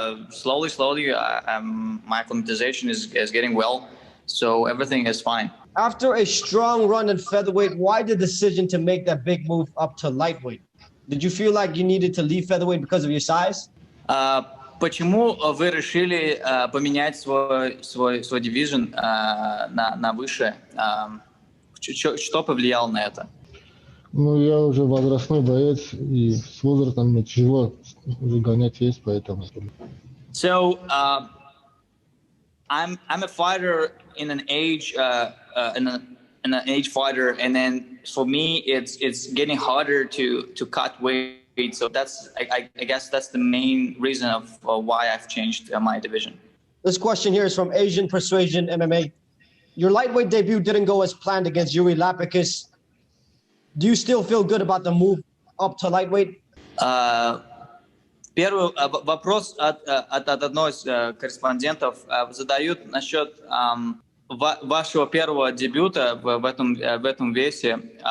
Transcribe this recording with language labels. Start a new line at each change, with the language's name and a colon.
English: Slowly, my acclimatization is getting well, so everything is fine. After a strong run in featherweight, why the decision to make that big move up to lightweight? Did you feel like you needed to leave featherweight because of your size?
Russian: Почему вы решили поменять свой division на выше? Что повлияло на это? Ну, я уже возрастной боец, и с возрастом мне тяжело уже гонять вес, поэтому.
English: So, I'm a fighter in an age in an age fighter, and then for me it's getting harder to cut weight. So that's I guess that's the main reason of why I've changed my division. This question here is from Asian Persuasion MMA. Your lightweight debut didn't go as planned against Yuri Lapicus. Do you still feel good about the move up to lightweight?
Russian: Первый вопрос от одного из корреспондентов задают насчет вашего первого дебюта в этом весе.